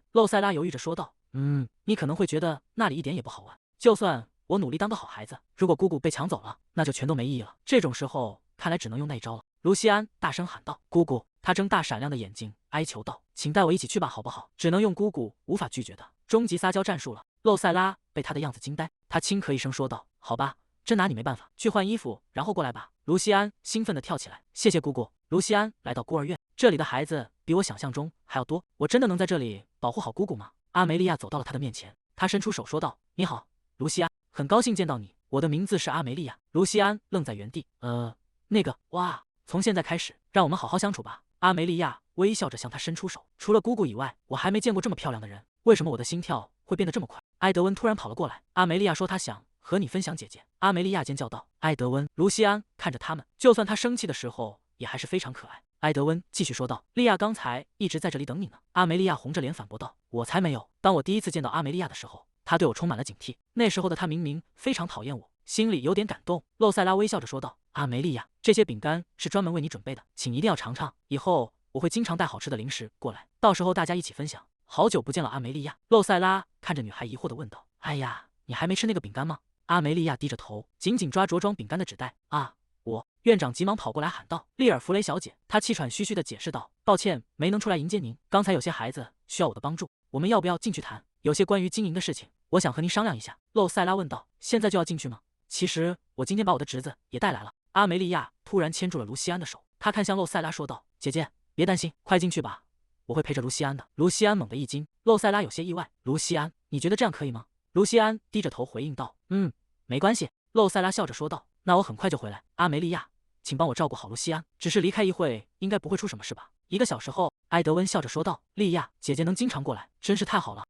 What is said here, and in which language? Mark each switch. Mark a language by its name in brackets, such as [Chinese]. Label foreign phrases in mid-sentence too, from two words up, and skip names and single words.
[Chinese] 露塞拉猶豫着說道：“你可能會覺得那裡一點也不好玩。就算我努力當個好孩子，如果姑姑被搶走了，那就全都沒意義了。這種時候，看來只能用那一招了。” 盧西安大聲喊道：“姑姑！” 他睜大閃亮的眼睛，哀求道：“請帶我一起去吧，好不好？” 只能用姑姑無法拒絕的終極撒嬌戰術了。露塞拉被他的樣子驚呆，他輕咳一聲說道：“好吧，真拿你沒辦法，去換衣服，然後過來吧。” 盧西安興奮地跳起來：“謝謝姑姑！” 盧西安來到孤兒院，這裡的孩子比我想象中還要多，我真的能在這裡保護好姑姑嗎？阿梅利亞走到了他的面前，他伸出手說道：“你好，盧西安，很高興見到你，我的名字是阿梅利亞。” 盧西安愣在原地，哇，從現在開始，讓我們好好相處吧。阿梅利亞微笑着向他伸出手，除了姑姑以外，我還沒見過這麼漂亮的人，為什麼我的心跳會變得這麼快？埃德溫突然跑了過來，阿梅利亞說他想和你分享姐姐。阿梅利亞尖叫道：“埃德溫！”盧西安看着他們，就算他生氣的時候，也還是非常可愛。埃德溫繼續說道：“利亞剛才一直在這裡等你呢。” 阿梅利亞紅着臉反駁道：“我才沒有！當我第一次見到阿梅利亞的時候，她對我充滿了警惕。那時候的她明明非常討厭我，心裡有點感動。” 露塞拉微笑着說道：“阿梅利亞，這些餅乾是專門為你準備的，請一定要嘗嘗。以後我會經常帶好吃的零食過來，到時候大家一起分享。” 好久不見了，阿梅利亞。露塞拉看着女孩疑惑地問道：“哎呀，你還沒吃那個餅乾嗎？” 阿梅利亞低着頭，緊緊抓着裝餅乾的紙袋。“啊，我……”院長急忙跑過來喊道：“利爾弗雷小姐！” 她气喘吁吁地解釋道：“抱歉，沒能出來迎接您。剛才有些孩子需要我的幫助，我們要不要進去談？有些關於經營的事情，我想和您商量一下。”露塞拉問道：“現在就要進去嗎？”“其實我今天把我的侄子也帶來了。” 阿梅利亞突然牽住了盧西安的手，她看向露塞拉說道：“姐姐，別擔心，快進去吧，我會陪着盧西安的。” 盧西安猛地一驚，露塞拉有些意外：“盧西安，你覺得這樣可以嗎？” 盧西安低着頭回應道：“沒關係。” 露塞拉笑着說道：“那我很快就回來。阿梅利亞，請幫我照顧好盧西安，只是離開一會，應該不會出什麼事吧？1個小時後，埃德溫笑着說道：“利亞，姐姐能經常過來，真是太好了。”